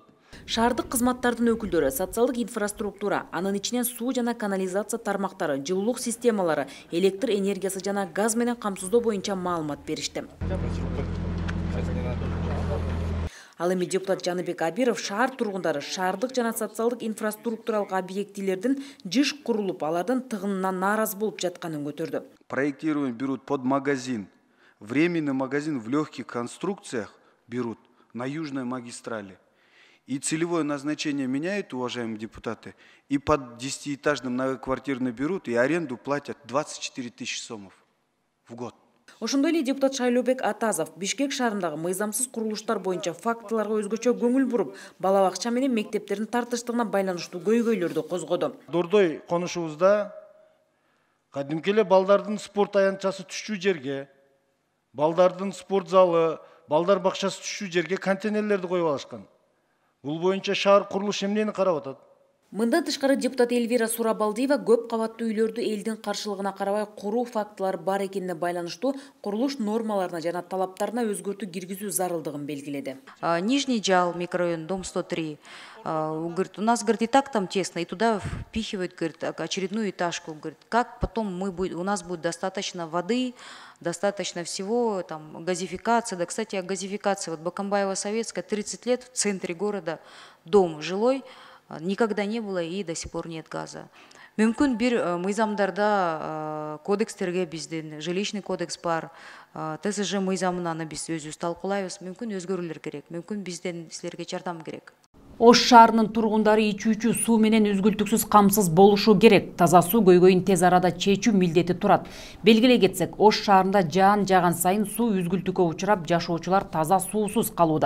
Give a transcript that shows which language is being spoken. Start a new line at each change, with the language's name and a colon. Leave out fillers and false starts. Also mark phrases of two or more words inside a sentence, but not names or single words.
Kyrgyz: Шаардык кызматтардын өкүлдөрү социалдык инфраструктура, анын ичинен суу жана канализация тармактары, жылуулук системалары, электр энергиясы жана газ менен камсыздоо боюнча маалымат беришти. Ал эми депутат Жаныбек Абиров шаар тургундары шаардык жана социалдык инфраструктуралык объектилердин жыш курулуп, алардын тыгынынан нааразы болуп жатканын көтөрдү.
Russian: Проектирование берут под магазин, временный магазин в легких конструкциях берут на южной магистрали. И целевое назначение меняют, уважаемые депутаты, и под 10-этажный многоквартирный берут, и аренду платят 24 тысячи сомов в год.
Kyrgyz: Ошондой эле депутат Шайлообек Атазов Бишкек шаарындагы мыйзамсыз курулуштар боюнча фактыларга өзгөчө көңүл буруп, бала бакча менен мектептердин тартыштыгына байланыштуу көйгөйлөрдү козгоду. Дордой конушубузда кадимки эле балдардын спорт аянтчасы түшчү жерге, балдардын спорт залы, балдар бакчасы түшчү жерге контейнерлерди коюп алышкан. Бул боюнча шаар курулуш эмнени карап атат? Мындан тышкары депутат Эльвира Сурабалдиева көп кабаттуу үйлөрдү элдин каршылыгына карабай куруу фактылары бар экенине байланыштуу курулуш нормаларына жана талаптарына өзгөртүү киргизүү зарылдыгын белгиледи.
Russian: Нижний Джал, микрорайон, дом 103. Говорит, у нас, говорит, и так там тесно, и туда впихивают, говорит, очередную этажку. Говорит, как потом у нас будет достаточно воды, достаточно всего, там, газификация. Да, кстати, о газификации. Вот Бакамбаева-Советская, 30 лет в центре города, дом жилой, никогда не было и до сих пор нет газа.
Kyrgyz: Мүмкін бир мыйзамдарда кодекстерге биздин
Russian: жилищный кодекс
Kyrgyz: бар, ТСЖ мыйзамын аны биз өзүбүз талкуулайбыз. Мүмкүн өзгөрүүлөр керек, мүмкүн бизден силерге жардам керек. Ош шаарынын тургундары ичүүчү суу менен үзгүлтүксүз камсыз болушу керек. Таза суу көйгөйүн тез арада чечүү милдети турат. Белгилей кетсек, Ош шаарында жаан жааган сайын суу үзгүлтүккө учурап, жашоочулар таза суусуз калууда.